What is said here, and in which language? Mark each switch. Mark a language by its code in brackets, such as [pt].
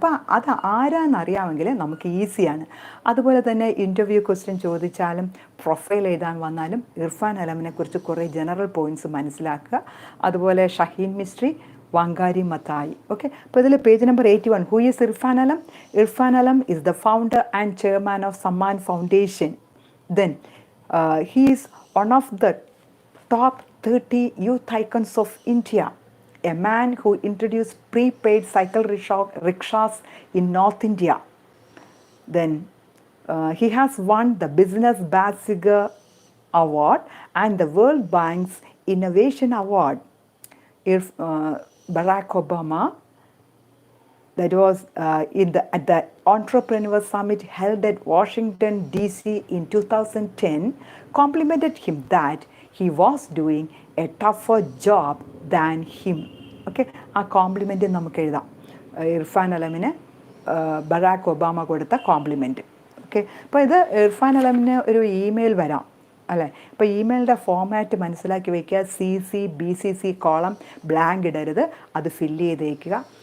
[ml] അപ്പോൾ അത് ആരാന്നറിയാമെങ്കിൽ നമുക്ക് ഈസിയാണ്. അതുപോലെ തന്നെ ഇൻ്റർവ്യൂ ക്വസ്റ്റ്യൻ ചോദിച്ചാലും പ്രൊഫൈൽ എഴുതാൻ വന്നാലും ഇർഫാൻ അലമിനെ കുറിച്ച് കുറേ ജനറൽ പോയിൻറ്റ്സ് മനസ്സിലാക്കുക. അതുപോലെ ഷഹീൻ മിസ്ട്രി, വാങ്കാരി മത്തായി. ഓക്കെ, അപ്പോൾ ഇതിൽ page number 81, [en] Who is Irfan Alam? Irfan Alam is the founder and chairman of Samman Foundation. Then he is one of the top 30 youth icons of India, a man who introduced prepaid cycle rickshaws in North India. Then he has won the Business Bazigar Award and the World Bank's Innovation Award. Barack Obama, that was at the Entrepreneur Summit held at Washington, D.C. in 2010, complimented him that he was doing a tougher job than him. [ml] Okay, ആ compliment നമുക്ക് എഴുതാം. Irfan അലമിന് Barack Obama കൊടുത്ത compliment. Okay, അപ്പോൾ ഇത് ഇർഫാൻ അലമിന് ഒരു email വരാം അല്ലേ. ഇപ്പോൾ ഇമെയിലിൻ്റെ ഫോമാറ്റ് മനസ്സിലാക്കി വയ്ക്കുക. CC/BCC കോളം ബ്ലാങ്ക് ഇടരുത്, അത് ഫില്ല് ചെയ്തേക്കുക.